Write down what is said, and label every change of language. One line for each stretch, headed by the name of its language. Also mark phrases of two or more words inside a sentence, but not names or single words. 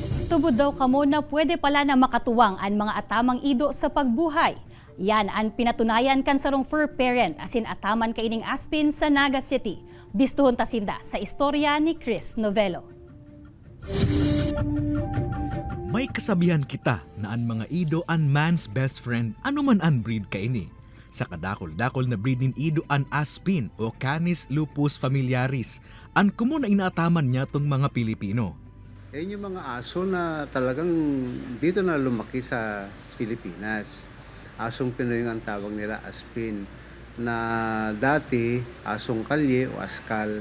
Bikol: Tubod daw kamo na pwede pala na makatuwang ang mga atamang ido sa pagbuhay. Yan ang pinatunayan kan sarong fur parent asin ataman kaining Aspin sa Naga City. Bistuhon tasinda sa istorya ni Chris Novello. May kasabihan kita na ang mga ido ang
English: man's best friend
Bikol: anuman ang breed kaini. Sa kadakol-dakol na breed nin ido ang Aspin o
Latin: Canis lupus familiaris,
Bikol: ang kumo na inaataman niya tong mga Pilipino.
Filipino: Yan yung mga aso na talagang dito na lumaki sa Pilipinas. Asong Pinoy ang tawag nila, Aspin, na dati asong kalye o askal.